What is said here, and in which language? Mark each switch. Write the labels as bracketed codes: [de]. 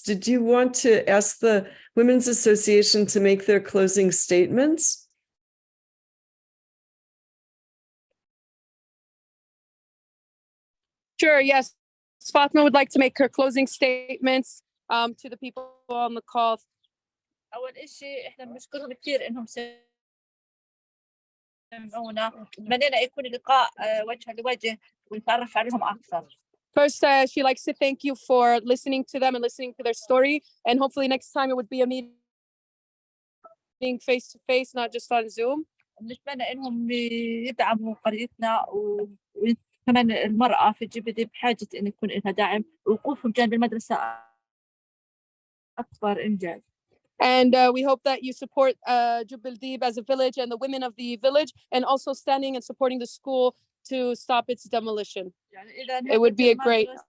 [en] Did you want to ask the Women's Association to make their closing statements? Sure, yes. Fatma would like to make her closing statements to the people on the call. [ar] أول إشي إحنا بنشكرهم كثير إنهم سمعونا. بدنا يكون لقاء وجها لوجه ونتعرف عليهم أكثر. [en] First, she likes to thank you for listening to them and listening to their story. And hopefully next time it would be a meeting face to face, not just on Zoom. [ar] بنتمنى إنهم يدعموا قريتنا كمان المرأة في جيب ذيب بحاجة إن يكون لها دعم ووقوفهم جانب المدرسة أكبر إنجاز. [en] And we hope that you support Jubb Dhib as a village and the women of the village, and also standing and supporting the school to stop its demolition. It would be a great.